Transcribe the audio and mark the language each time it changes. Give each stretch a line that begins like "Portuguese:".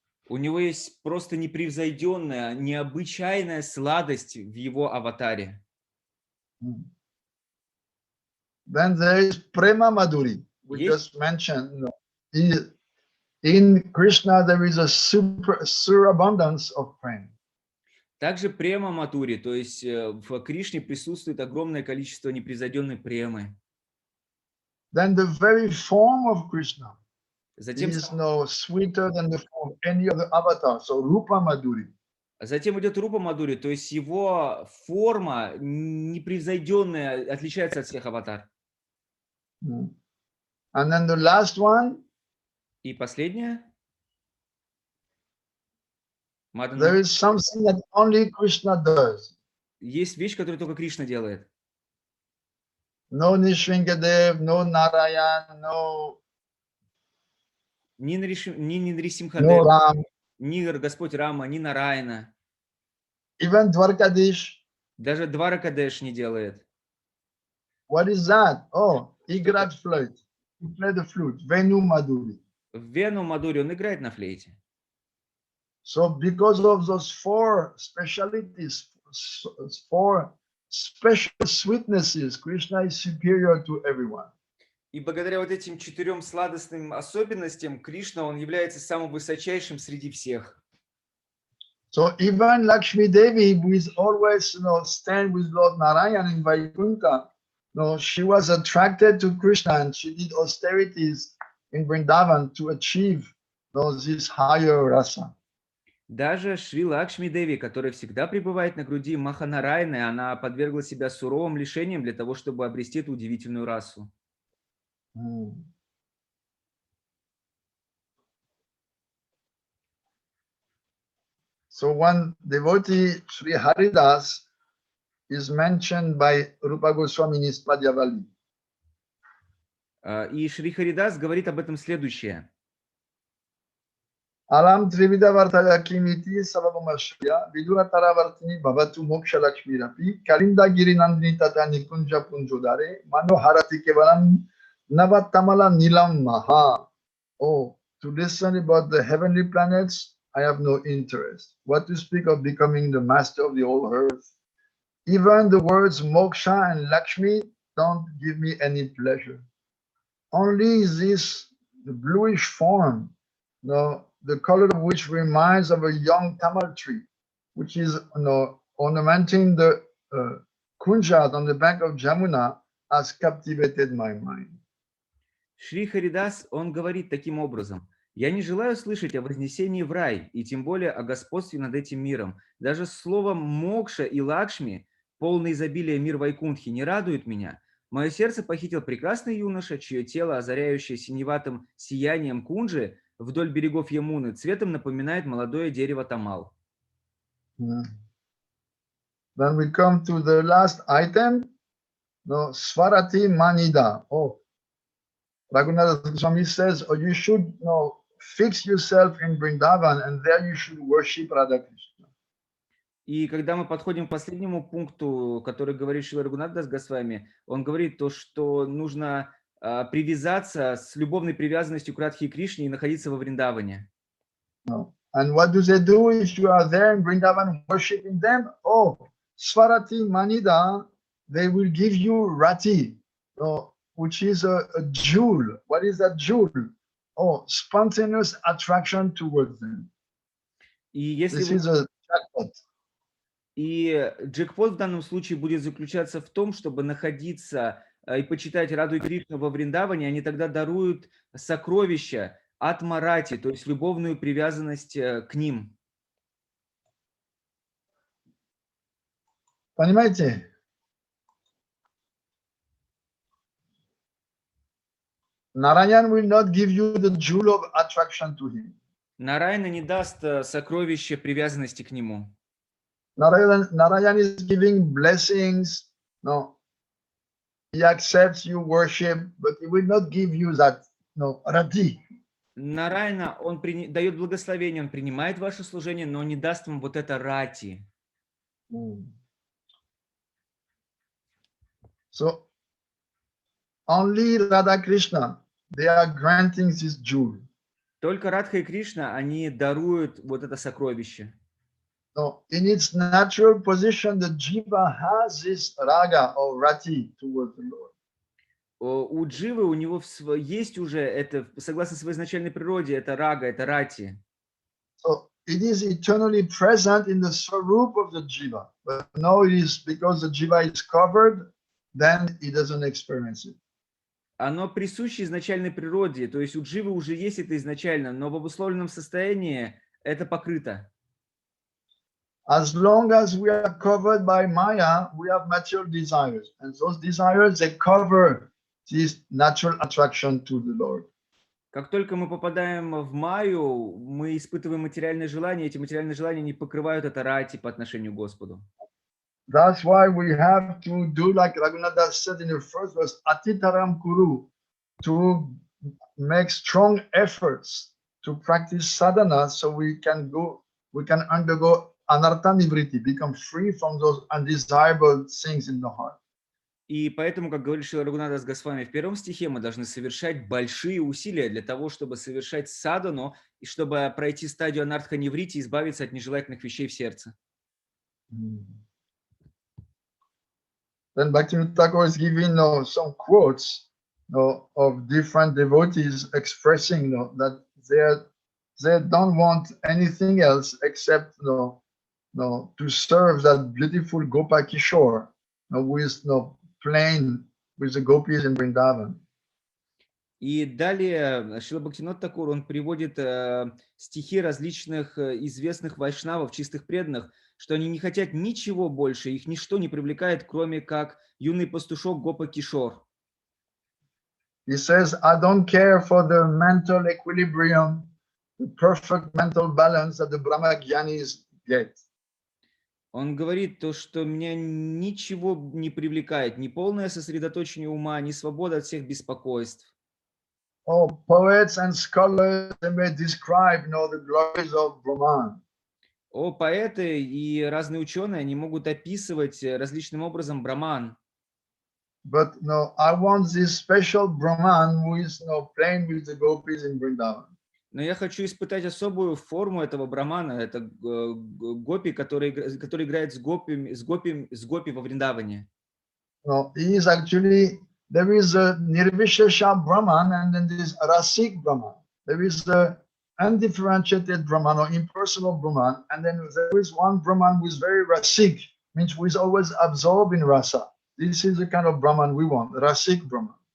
Russian: У него есть просто непревзойденная, необычайная сладость в его аватаре.
English: Then there is Prema Madhuri. We just mentioned, in Krishna there is a surabundance of prema.
Russian: Также према матури, то есть в Кришне присутствует огромное количество непревзойденной премы.
English: Then the very form of Krishna
Russian: Затем,
English: is sweeter than the form of any other avatar. So Rupa Madhuri.
Russian: затем идет Рупа Мадури, то есть его форма непревзойденная, отличается от всех аватар.
English: And then the last one.
Russian: И последнее.
English: There is something that only Krishna does.
Russian: Есть вещь, которую только Кришна делает.
English: No Nishringadev, no Narayan, no.
Russian: Ни Нрисимхадев,
English: No Ram.
Russian: ни Господь Рама, ни Нараяна.
English: Even Dwarkadish.
Russian: Даже Дваракадеш не делает.
English: What is that? Oh, he grabs flute. He plays the flute. Venu Madhuri.
Russian: В Вену Мадури он играет на флейте.
English: So because of those 4 specialities, 4 special sweetnesses, Krishna is superior to everyone.
Russian: И благодаря вот этим 4 сладостным особенностям Кришна, он является самым высочайшим среди всех.
English: So even Lakshmi Devi, who is always stand with Lord Narayan in Vaikuntha, she was attracted to Krishna and she did austerities in Vrindavan to achieve this higher rasa.
Russian: Даже Шри Лакшми Деви, которая всегда пребывает на груди Маханарайны, она подвергла себя суровым лишениям для того, чтобы обрести эту удивительную расу.
English: So one devotee, Sri Haridas, is mentioned by Rupa Goswami in his Padyavali.
Russian: И Шри Харидас говорит об этом следующее.
Sanskrit: Alam Trivida Vartaya Kimiti Savabamashya Vidura Taravartini Bhavatu Moksha Lakshmi Rapi Kalinda Girinandini Tatani Kunja Punjodare Mano Harati Kevalam Navatamala Nilam Maha.
English: Oh, to listen about the heavenly planets, I have no interest. What to speak of becoming the master of the whole earth? Even the words Moksha and Lakshmi don't give me any pleasure. Only this the bluish form, the color of which reminds of a young tamal tree, which is ornamenting the kunjat on the bank of Jamuna, has captivated my mind.
Russian: Шри Харидас, он говорит таким образом. Я не желаю слышать о вознесении в рай, и тем более о господстве над этим миром. Даже слово Мокша и Лакшми, полное изобилие мир Вайкунтхи, не радует меня. Мое сердце похитил прекрасный юноша, чье тело, озаряющее синеватым сиянием кунджи, вдоль берегов Ямуны, цветом напоминает молодое дерево тамал.
English: Then we come to the last item. No, Svarati Manida. Oh, Raghunatha Swami says, oh, you should fix yourself in Vrindavan and there you should worship Radha Krishna.
Russian: И когда мы подходим к последнему пункту, который говорит Шрила Рагунатдас Госвами, он говорит то, что нужно привязаться с любовной привязанностью к Радхе и Кришне и находиться во Вриндаване.
English: And what do they do if you are there in Vrindavan worshiping them? Oh, Svarati Manida, they will give you Rati, which is a jewel. What is that jewel? Oh, spontaneous attraction towards them. This is a jackpot.
Russian: И джекпот в данном случае будет заключаться в том, чтобы находиться и почитать Раду и Кришну во Вриндаване, они тогда даруют сокровища от Марати, то есть любовную привязанность к ним. Понимаете?
English: Narayan will not give you the jewel of attraction to him.
Russian: Нараяна не даст сокровища привязанности к нему.
English: Narayan is giving blessings. No, he accepts you worship, but he will not give you that rati.
Russian: Нараяна, он дает благословение, он принимает ваше служение, но не даст вам вот это рати.
English: So only Radha Krishna, they are granting this jewel.
Russian: Только Радха и Кришна, они даруют вот это сокровище.
English: So in its natural position, the jiva has this raga or rati towards the Lord.
Russian: У дживы, у него есть уже это, согласно своей изначальной природе, это рага, это рати.
English: So it is eternally present in the swarup of the jiva. But now it is because the jiva is covered, then he doesn't experience it.
Russian: Оно присуще изначальной природе, то есть у дживы уже есть это изначально, но в обусловленном состоянии это покрыто.
English: As long as we are covered by Maya, we have material desires. And those desires, they cover this natural attraction to the Lord.
Russian: Как только мы попадаем в Майю, мы испытываем материальные желания, эти материальные желания не покрывают это рати по отношению к Господу.
English: That's why we have to do like Raghunatha said in the first verse, Atitaram Kuru, to make strong efforts to practice sadhana so we can undergo anartha nivriti, become free from those undesirable things in the heart.
Russian: И поэтому, как говорит Шрила Рагунатдас Госвами в первом стихе, мы должны совершать большие усилия для того, чтобы совершать садану и чтобы пройти стадию анартха ниврити и избавиться от нежелательных вещей в сердце.
English: Then Bhaktivinoda Thakur is giving some quotes of different devotees expressing that they don't want anything else except to serve that beautiful Gopa Kishore who is playing with the gopis in Vrindavan.
Russian: И далее Шрила Бхактивинода Тхакур, он приводит стихи различных известных вайшнавов, чистых преданных, что они не хотят ничего больше, их ничто не привлекает, кроме как юный пастушок Гопа Кишор.
English: He says, I don't care for the mental equilibrium, the perfect mental balance that the Brahmagyanis get.
Russian: Он говорит то, что меня ничего не привлекает, ни полное сосредоточение ума, ни свобода от всех беспокойств.
English: Oh, poets and scholars, they may describe the glories of Brahman.
Russian: О, поэты и разные ученые, они могут описывать различным образом Браман.
English: But I want this special Brahman who is playing with the gopis in Vrindavan.
Russian: Но я хочу испытать особую форму этого Брамана, это гопи, который играет с гопи во Вриндаване.
English: He is actually, there is a Nirvishesha Brahman and then there is Rasik Brahman. There is the undifferentiated Brahman or impersonal Brahman, and then there is one Brahman who is very Rasik, means who is always absorbed in rasa. This is the kind of Brahman we want, Rasik Brahman.